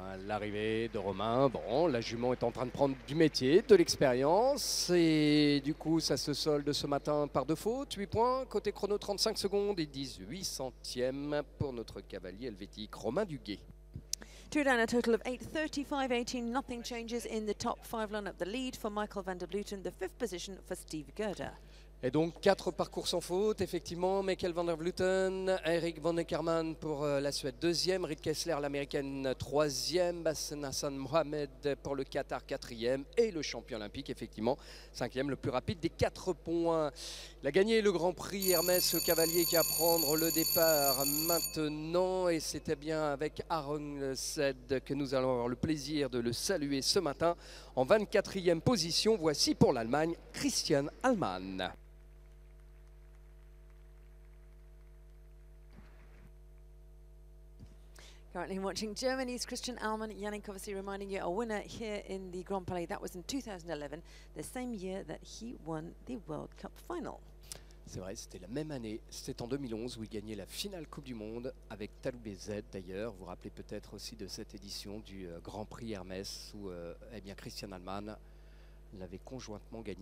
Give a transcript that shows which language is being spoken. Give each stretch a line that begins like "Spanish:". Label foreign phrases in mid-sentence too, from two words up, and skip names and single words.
French: l'arrivée de Romain. Bon, la jument est en train de prendre du métier, de l'expérience. Et du coup, ça se solde ce matin par 2 fautes. 8 points. Côté chrono, 35 secondes et 18 centièmes pour notre cavalier helvétique Romain Duguay.
English: Two down, a total of 8:35.18. Nothing changes in the top 5 line-up. The lead for Michael van der Vleuten, the 5th position for Steve Gerder.
French: Et donc 4 parcours sans faute, effectivement. Michael van der Vleuten, Eric van Eckermann pour la Suède 2e, Riet Kessler l'américaine 3e, Bassem Hassan Mohamed pour le Qatar 4e et le champion olympique, effectivement 5e, le plus rapide des 4 points. Il a gagné le Grand Prix Hermès, le cavalier qui va prendre le départ maintenant, et c'était bien avec Aaron Sed que nous allons avoir le plaisir de le saluer ce matin. En 24e position, voici pour l'Allemagne Christian Allmann.
English: Currently watching Germany's Christian Allmann, Yannick Kovacy reminding you a winner here in the Grand Palais. That was in 2011, the same year that he won the World Cup final.
French: C'est vrai, c'était la même année, c'était en 2011 où il gagnait la finale Coupe du Monde avec Taloubé Z d'ailleurs. Vous vous rappelez peut-être aussi de cette édition du Grand Prix Hermès où eh bien, Christian Allmann l'avait conjointement gagné.